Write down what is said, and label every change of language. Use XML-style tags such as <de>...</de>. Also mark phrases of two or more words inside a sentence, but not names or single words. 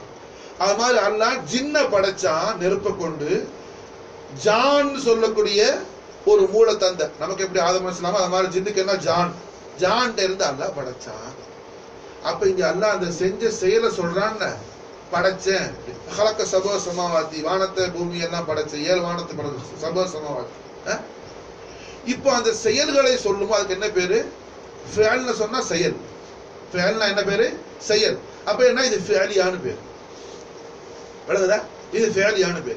<ta>அது மாதிரி அல்லாஹ் ஜின்ன படைச்சான் நெருப்பை கொண்டு. ஜான் சொல்லக்கூடிய ஒரு மூல தந்தை, நமக்கு எப்படி ஆதம் அலைஹிஸ்ஸலாம் அது மாதிரி ஜின்னுக்கு என்ன ஜான், ஜான்ல இருந்து அல்லாஹ் படைச்சான். அப்ப இங்க அல்லாஹ் அந்த செஞ்ச செயலை சொல்றான், படைச்சேன்.</ta> <ar>خلق سبع سماوات,</ar> <ta>வானத்தை பூமி எல்லாம் படைச்சேன், 7 வானத்தை படைச்சேன்,</ta> <ar>سبع سماوات.</ar> <ta>இப்போ அந்த செயல்களை சொல்லும், அதுக்கு என்ன பேரு? ஃபிஅல்னு சொன்னா செயல். ஃபிஅல்னா என்ன பேரு? செயல். அப்ப என்ன இது? ஃபிஅலியான பேர். விளங்குதா? இது ஃபிஅலியான பேர்.</ta>